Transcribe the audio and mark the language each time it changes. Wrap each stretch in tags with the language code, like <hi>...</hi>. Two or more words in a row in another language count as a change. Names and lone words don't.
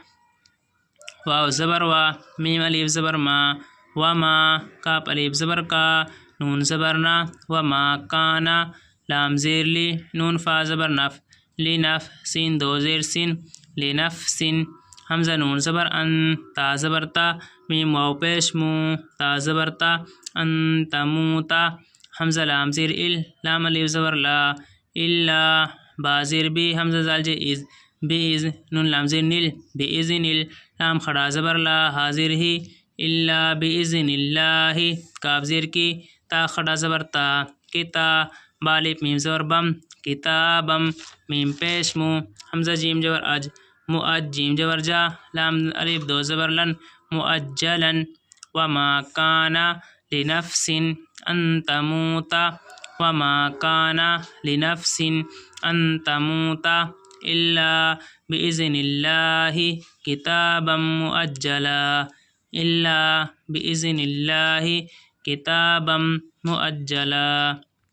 <ur>واو زبر وا، میم الف زبر ما، وما، کاف الف زبر کا، نون زبر نا،</ur> <ar>وما کانا،</ar> <ur>لام زیر لی، نون فا زبر نف، لنف، سین دو زیر سین، لنفسن. حمزہ نون زبر ان، تا زبر تا، میم واو پیش مو، تا زبر تا،</ur> <ar>ان تموتا.</ar> <ur>حمزہ لام زیر ال، لام الف زبر لا، الا، با زیر بی، حمزہ زال جے از، بیز، نون لام زیر نل،</ur> <ar>باذن ال،</ar> <ur>لام کھڑا زبر لا، حاضر ہی،</ur> <ar>الا باذن اللہ.</ar> <ur>کاف زیر کی، تا کھڑا زبر تا، کتا، بالف میم زبر بم، کتابم، میم پیش مو، حمزہ جیم جبر اج، مؤج، جیم جبر جا، لام الف دو زبر لن، مؤجلن.</ur> <ar>وما کان لنفس ان تموت، وما کان لنفس ان تموت الا باذن اللہ کتابا مؤجلا، الا باذن اللہ کتابا مؤجلا.</ar>